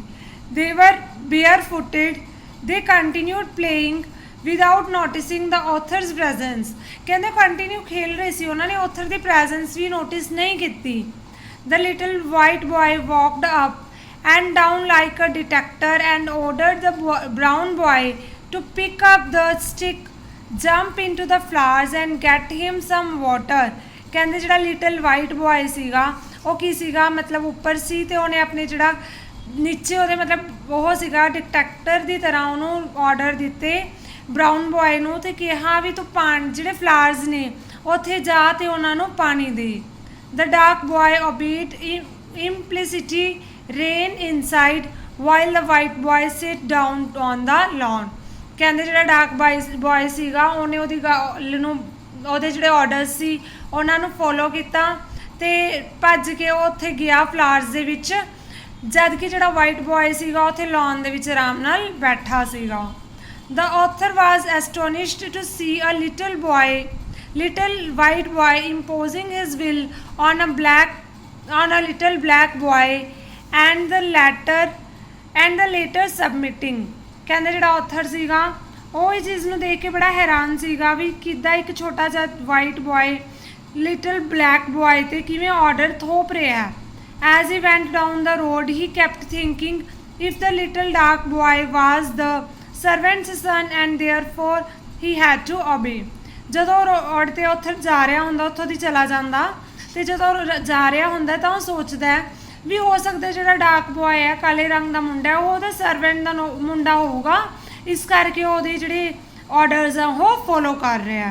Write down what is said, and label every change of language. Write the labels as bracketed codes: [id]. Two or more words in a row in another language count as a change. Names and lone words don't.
[en] They were barefooted. They continued playing without noticing the author's presence. [pa] ਕਹਿੰਦੇ ਕੰਟੀਨਿਊ ਖੇਲ ਰਹੇ ਸੀ ਉਹਨਾਂ ਨੇ ਆਥਰ ਦੀ ਪ੍ਰੈਜ਼ੈਂਸ ਵੀ ਨੋਟਿਸ ਨਹੀਂ ਕੀਤੀ. [en] The little white boy walked up and down like a detector and ordered the brown boy to pick up the stick, jump into the flowers and get him some water. [pa] ਕਹਿੰਦੇ ਜਿਹੜਾ [en] little white boy [pa] ਸੀਗਾ ਉਹ ਕੀ ਸੀਗਾ ਮਤਲਬ ਉੱਪਰ ਸੀ ਤੇ ਉਹਨੇ ਆਪਣੇ ਜਿਹੜਾ ਨੀਚੇ ਉਹਦੇ ਮਤਲਬ ਉਹ ਸੀਗਾ ਡਿਟੈਕਟਰ ਦੀ ਤਰ੍ਹਾਂ ਉਹਨੂੰ ਆਰਡਰ ਦਿੱਤੇ [en] brown boy [pa] ਨੂੰ ਤੇ ਕਿਹਾ ਵੀ ਤੂੰ ਪਾਣੀ ਜਿਹੜੇ ਫਲਾਵਰਸ ਨੇ ਉੱਥੇ ਜਾ ਤੇ ਉਹਨਾਂ ਨੂੰ ਪਾਣੀ ਦੇ. [en] The dark boy obeyed implicitly ran inside while the white boy sit down on the lawn. [pa] ਕਹਿੰਦੇ ਜਿਹੜਾ [en] dark boy [pa] ਸੀਗਾ ਉਹਨੇ ਉਹਦੀ ਉਹਦੇ ਜਿਹੜੇ ਆਰਡਰਸ ਸੀ ਉਹਨਾਂ ਨੂੰ ਫੋਲੋ ਕੀਤਾ ਤੇ ਭੱਜ ਕੇ ਉਹ ਉੱਥੇ ਗਿਆ ਫਲਾਵਰਸ ਦੇ ਵਿੱਚ ਜਦ ਕਿ ਜਿਹੜਾ [en] white boy [pa] ਸੀਗਾ ਉੱਥੇ ਲੌਨ ਦੇ ਵਿੱਚ ਆਰਾਮ ਨਾਲ ਬੈਠਾ ਸੀਗਾ. [en] The author was astonished to see a little white boy imposing his will on a little black boy and the latter submitting. [pa] ਕਹਿੰਦੇ ਜਿਹੜਾ ਆਥਰ ਸੀਗਾ ਉਹ ਇਹ ਚੀਜ਼ ਨੂੰ ਦੇਖ ਕੇ ਬੜਾ ਹੈਰਾਨ ਸੀਗਾ ਵੀ ਕਿੱਦਾਂ ਇੱਕ ਛੋਟਾ ਜਿਹਾ [en] white boy little black boy [pa] ਤੇ ਕਿਵੇਂ ਆਰਡਰ ਥੋਪ ਰਿਹਾ. [en] As he went down the road he kept thinking if the little dark boy was the servant's son and therefore he had to obey. [pa] ਜਦੋਂ ਰੋਡ 'ਤੇ ਉੱਥੇ ਜਾ ਰਿਹਾ ਹੁੰਦਾ ਉੱਥੋਂ ਦੀ ਚਲਾ ਜਾਂਦਾ ਤੇ ਜਦੋਂ ਜਾ ਰਿਹਾ ਹੁੰਦਾ ਤਾਂ ਉਹ ਸੋਚਦਾ ਵੀ ਹੋ ਸਕਦਾ ਜਿਹੜਾ [en] dark boy [pa] ਹੈ ਕਾਲੇ ਰੰਗ ਦਾ ਮੁੰਡਾ ਉਹ ਉਹਦਾ ਸਰਵੈਂਟ ਦਾ ਮੁੰਡਾ ਹੋਊਗਾ ਇਸ ਕਰਕੇ ਉਹਦੇ ਜਿਹੜੇ ਆਰਡਰਸ ਆ ਉਹ ਫੋਲੋ ਕਰ ਰਿਹਾ.